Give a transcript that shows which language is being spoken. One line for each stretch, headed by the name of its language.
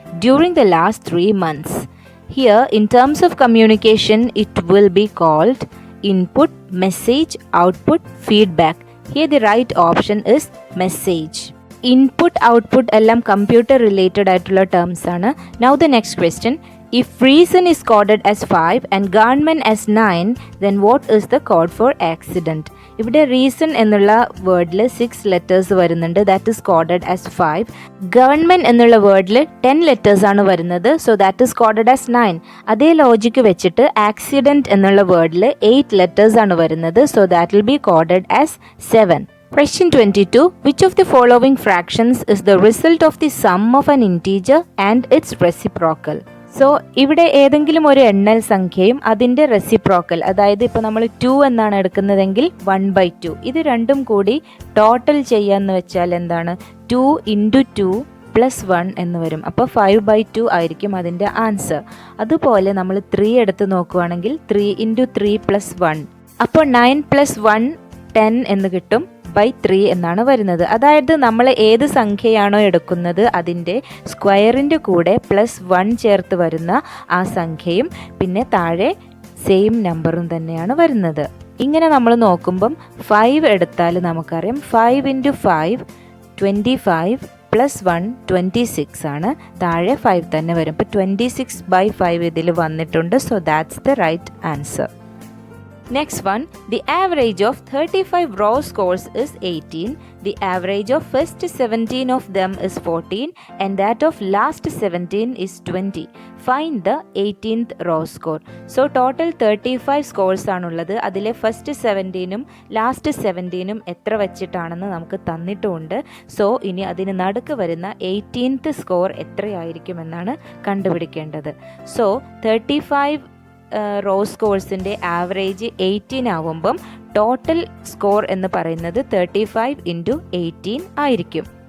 English: During the last 3 months. Here, in terms of communication, it will be called input, message, output, feedback. Here the right option is message. Input, output എല്ലാം computer related ആയിട്ടുള്ള terms ആണ്. Now the next question. If reason is coded as 5 and government as 9, then what is the code for accident?
Malayalam: ഇവിടെ reason എന്നുള്ള വേർഡിൽ 6 letters വരുന്നുണ്ട്,
English: That is coded as 5.
Malayalam: Government എന്നുള്ള വേർഡിൽ 10 letters ആണ് വരുന്നത്,
English: So that is coded as 9.
Malayalam: അതേ logic വെച്ചിട്ട് accident എന്നുള്ള വേർഡിൽ 8 letters ആണ് വരുന്നത്,
English: So that will be coded as 7. Question 22. Which of the following fractions is the result of the sum of an integer and its reciprocal?
Malayalam: So ഇവിടെ ഏതെങ്കിലും ഒരു എണ്ണൽ സംഖ്യയും അതിൻ്റെ റെസിപ്രോക്കൽ, അതായത് ഇപ്പോൾ നമ്മൾ 2 എന്നാണ് എടുക്കുന്നതെങ്കിൽ 1/2, ഇത് രണ്ടും കൂടി ടോട്ടൽ ചെയ്യാന്ന് വെച്ചാൽ എന്താണ് 2 × 2 + 1 എന്ന് വരും. അപ്പോൾ 5/2 ആയിരിക്കും അതിൻ്റെ ആൻസർ. അതുപോലെ നമ്മൾ 3 എടുത്ത് നോക്കുകയാണെങ്കിൽ 3 × 3 + 1, അപ്പോൾ 9 + 1 10 എന്ന് കിട്ടും, /3 എന്നാണ് വരുന്നത്. അതായത് നമ്മൾ ഏത് സംഖ്യയാണോ എടുക്കുന്നത് അതിൻ്റെ സ്ക്വയറിൻ്റെ കൂടെ +1 ചേർത്ത് വരുന്ന ആ സംഖ്യയും പിന്നെ താഴെ സെയിം നമ്പറും തന്നെയാണ് വരുന്നത്. ഇങ്ങനെ നമ്മൾ നോക്കുമ്പം 5 എടുത്താൽ നമുക്കറിയാം 5 × 5 25 + 1 26 ആണ്, താഴെ 5 തന്നെ വരും. ഇപ്പോൾ 26/5 ഇതിൽ വന്നിട്ടുണ്ട്,
English: So that's the right answer. Next one, the average of 35 row scores is 18. The average of first 17 of them is 14 and that of last 17 is 20. Find the 18th row score. So total 35 scores ആണുള്ളത്.
Malayalam: അതിലെ first 17ഉം last 17ഉം എത്ര വെച്ചിട്ടാണെന്ന് നമുക്ക് തന്നിട്ടുമുണ്ട്. So ഇനി അതിന് നടുക്ക് വരുന്ന 18th score എത്രയായിരിക്കുമെന്നാണ് കണ്ടുപിടിക്കേണ്ടത്. So 35 raw സ്കോഴ്സിൻ്റെ average 18 ആവുമ്പം ടോട്ടൽ സ്കോർ എന്ന് പറയുന്നത് 35 × 18 ആയിരിക്കും.